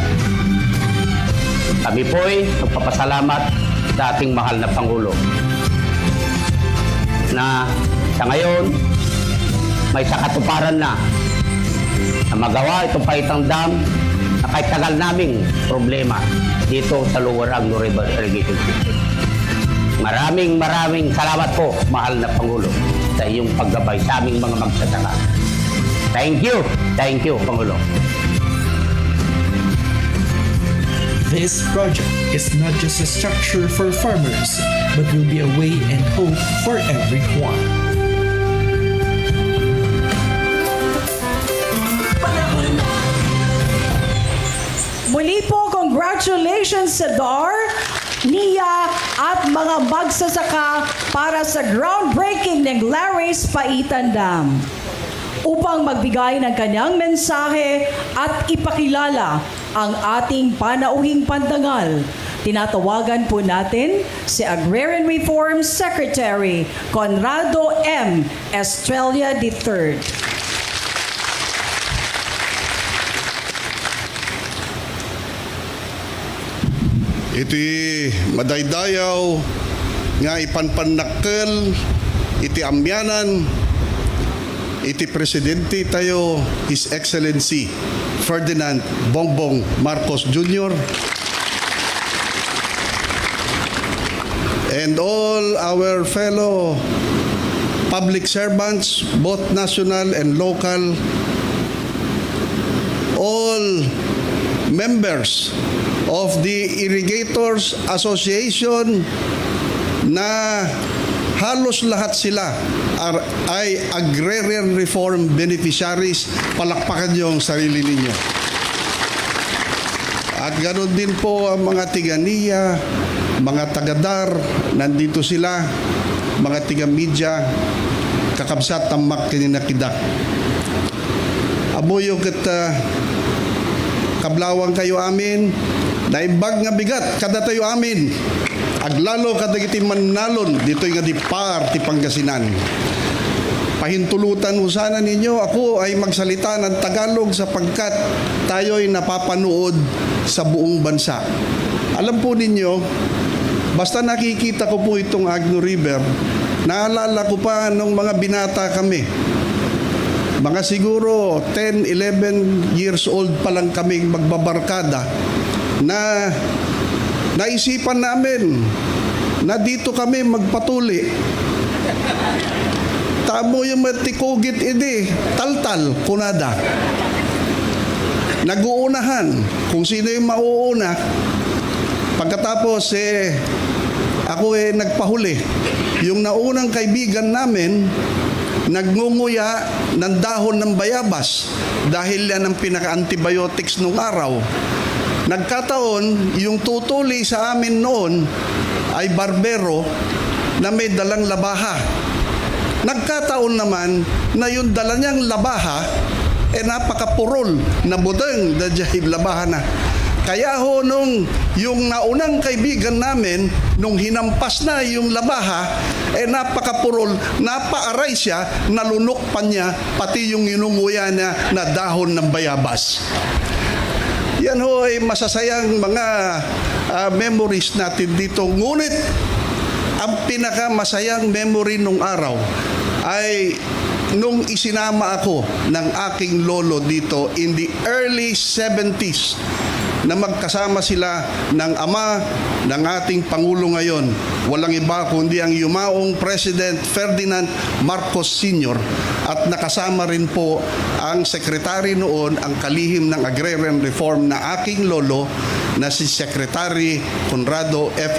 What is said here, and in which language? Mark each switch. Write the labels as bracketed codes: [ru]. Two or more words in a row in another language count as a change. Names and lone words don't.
[tl] Kami po ay magpapasalamat sa ating mahal na Pangulo na sa ngayon may sakatuparan na magawa itong Paitan Dam na kahit tagal naming problema dito sa Lower Agno River Irrigation System. Maraming salamat po, mahal na Pangulo, sa iyong paggabay sa aming mga magsasaka. [en] Thank you, Pangulo. This project is not just a structure for farmers, but will be a way and hope for everyone. Muli po, congratulations sa DAR, NIA at mga magsasaka para sa groundbreaking ng Laris Paitan Dam. Upang magbigay ng kanyang mensahe at ipakilala ang ating panauhing pandangal, tinatawagan po natin si Agrarian Reform Secretary Conrado M. Estrella III. [ilo] Iti madaydayaw nga ipanpanakkel iti amyanan iti presidente tayo, [en] His Excellency Ferdinand Bongbong Marcos Jr. and all our fellow public servants, both national and local, all members of the Irrigators Association [tl] na halos lahat sila ay [en] agrarian reform beneficiaries. [tl] Palakpakan niyo ang sarili ninyo. At ganoon din po ang mga tiga-NIA, mga taga-DAR, nandito sila, mga tiga-media. [ilo] kakabsat tamak kininakidak. Abuyo ket kablawang kayo amin, naimbag nga bigat kada tayo amin. Aglalo kada kiti manalon dito'y nga di par ti Pangasinan. [tl] Pahintulutan mo sana ninyo ako ay magsalita ng Tagalog sapagkat tayo'y napapanood sa buong bansa. Alam po ninyo, basta nakikita ko po itong Agno River, naalala ko pa nung mga binata kami. Mga siguro 10, 11 years old pa lang kaming magbabarkada na naisipan namin na dito kami magpatuli. [ilo] Tamo yung matikugit idi, taltal, kunada. [tl] Nag-uunahan kung sino yung mauuna. Pagkatapos ako nagpahuli. Yung naunang kaibigan namin, nagngunguya ng dahon ng bayabas dahil yan ang pinaka-antibiotics nung araw. Nagkataon, yung tutuli sa amin noon ay barbero na may dalang labaha. Nagkataon naman na yung dala niyang labaha napakapurol na budeng da jahib labaha na. Kaya ho nung yung naunang kaibigan namin, nung hinampas na yung labaha, napakapurol, napaaray siya, nalunok pa niya, pati yung inunguya niya na dahon ng bayabas. Yan ho ay masasayang mga memories natin dito. Ngunit, ang pinakamasayang memory nung araw ay nung isinama ako ng aking lolo dito [en] in the early 70s [tl] na magkasama sila ng ama ng ating Pangulo ngayon. Walang iba kundi ang yumaong President Ferdinand Marcos Sr. At nakasama rin po ang sekretary noon, ang kalihim ng agrarian reform na aking lolo na si Secretary Conrado F.